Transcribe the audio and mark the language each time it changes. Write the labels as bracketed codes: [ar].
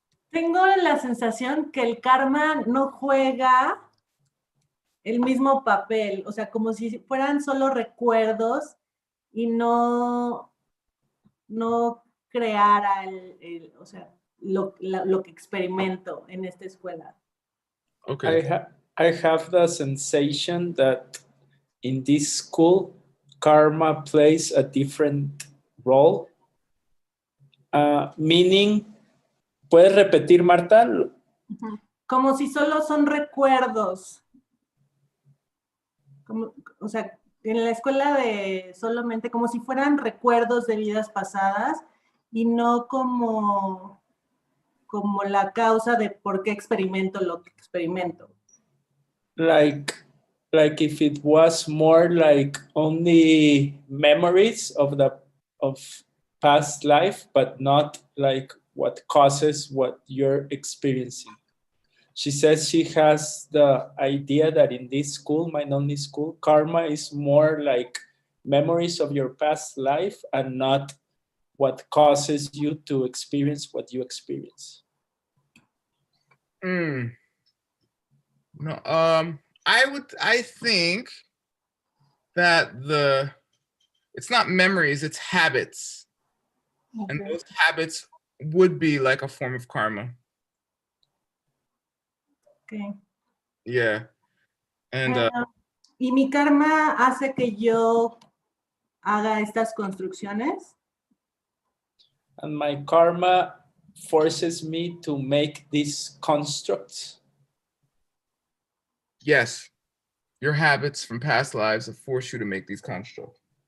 [es] Tengo la sensación que el karma no juega el mismo papel, o sea, como si fueran solo recuerdos y no creara o sea, lo que experimento en esta escuela. [en] Okay. I have the sensation that in this school, karma plays a different role. Meaning, [es] ¿puedes repetir, Marta? Como si solo son recuerdos. O sea, en la escuela solamente como si fueran recuerdos de vidas pasadas y no como la causa de por qué experimento lo que experimento. [en] Like if it was more like only memories of past life, but not like what causes what you're experiencing. She says she has the idea that in this school, mind only school, karma is more like memories of your past life and not what causes you to experience what you experience. No, I think that it's not memories, it's habits. Okay. And those habits would be like a form of karma. Okay. Yeah. And [es] ¿y mi karma hace que yo haga estas construcciones? [en] And my karma forces me to make these constructs. Yes. Your habits from past lives have forced you to make these constructs.